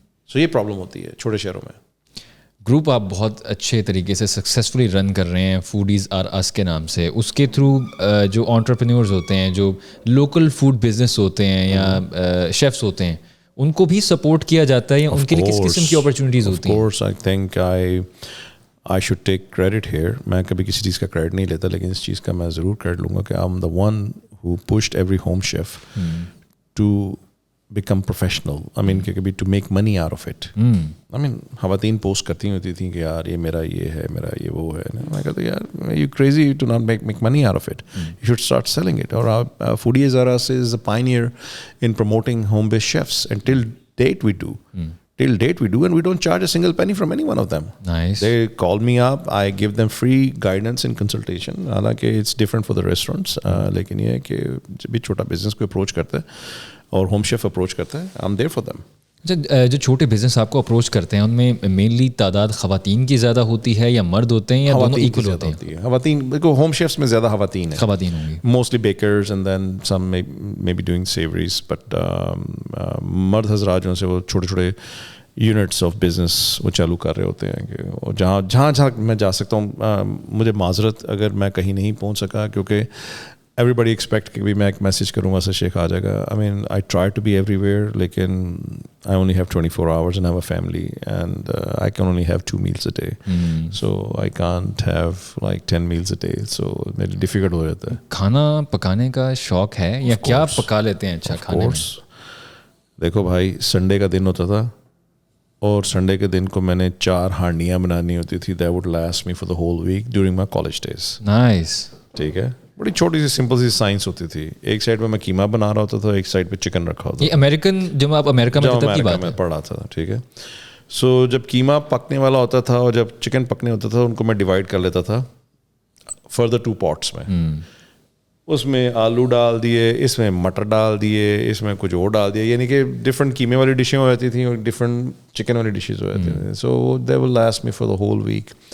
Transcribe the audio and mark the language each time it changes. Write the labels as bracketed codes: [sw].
[ur] سو یہ پرابلم ہوتی ہے چھوٹے شہروں میں. گروپ آپ بہت اچھے طریقے سے سکسیزفلی رن کر رہے ہیں, فوڈیز آر اس کے نام سے. اس کے تھرو جو انٹرپرینیورز ہوتے ہیں, جو لوکل فوڈ بزنس ہوتے ہیں یا شیفس ہوتے ہیں, ان کو بھی سپورٹ کیا جاتا ہے, یا ان کے لیے کس قسم کی اپرچونیٹیز ہوتی ہیں؟ [en] Of course, I think I should take credit here. [ur] میں کبھی کسی چیز کا کریڈٹ نہیں لیتا, لیکن اس چیز کا میں ضرور کریڈٹ لوں گا کہ [en] I'm the one who pushed every home chef to become professional. I mean, to make money out of it. [ur] I mean, خواتین پوسٹ کرتی ہوتی تھیں کہ یار یہ میرا یہ ہے, میرا یہ وہ ہے. میں کہتا یار [en] you crazy to not make money out of it. You should start selling it. اور foodiesrus is a pioneer in promoting home-based chefs, and till date we do. And we don't charge a single penny from any one of them. Nice. They call me up, I give them free guidance and consultation. [ur] حالانکہ [en] it's different for the restaurants, [ur] لیکن یہ ہے کہ جب بھی چھوٹا business کو approach کرتا ہے اور ہوم شیف اپروچ کرتا ہے, [en] I'm there for them. [ur] جو چھوٹے بزنس آپ کو اپروچ کرتے ہیں, ان میں مینلی تعداد خواتین کی زیادہ ہوتی ہے یا مرد ہوتے ہیں, یا دونوں ایکول ہوتے ہیں؟ خواتین, دیکھو ہوم شیفس میں زیادہ خواتین ہیں. خواتین ہوں گی [en] mostly bakers, and then some may be doing savories, [ur] but مرد حضرات جو سے وہ چھوٹے چھوٹے یونٹس آف بزنس وہ چالو کر رہے ہوتے ہیں. کہ جہاں میں جا سکتا ہوں, مجھے معذرت اگر میں کہیں نہیں پہنچ سکا, کیونکہ [en] everybody expect [ur] کہ بھی میں ایک میسیج کروں گا اسد شیخ آ جائے گا. [en] I mean I try to be everywhere لیکن I only have 24 hours and I have a family and I can only have 2 meals a day. So I can't have like 10 meals a day. [ur] So میری difficult ہو جاتا ہے. کھانا پکانے کا شوق ہے یا کیا پکا لیتے ہیں اچھا کھانے میں؟ دیکھو بھائی سنڈے کا دن ہوتا تھا اور سنڈے کے دن کو میں نے 4 ہانڈیاں بنانی ہوتی تھی. [en] That would last me for the whole week during my college days. Nice. [ur] ٹھیک ہے, بڑی چھوٹی سی سمپل سی سائنس ہوتی تھی. ایک سائڈ پہ میں قیمہ بنا رہا ہوتا تھا, ایک سائڈ پہ چکن رکھا ہوتا تھا. یہ امریکن جب آپ امریکہ میں تب کی بات ہے, پڑھ رہا تھا. ٹھیک ہے, سو جب قیمہ پکنے والا ہوتا تھا اور جب چکن پکنے ہوتا تھا ان کو میں ڈیوائڈ کر لیتا تھا فردر 2 پاٹس میں. اس میں آلو ڈال دیے, اس میں مٹر ڈال دیے, اس میں کچھ اور ڈال دیا, یعنی کہ ڈفرینٹ قیمے والی ڈشیں ہو جاتی تھیں اور ڈفرینٹ چکن والی ڈشز ہو جاتی تھیں. [en] So they will last me for the whole week.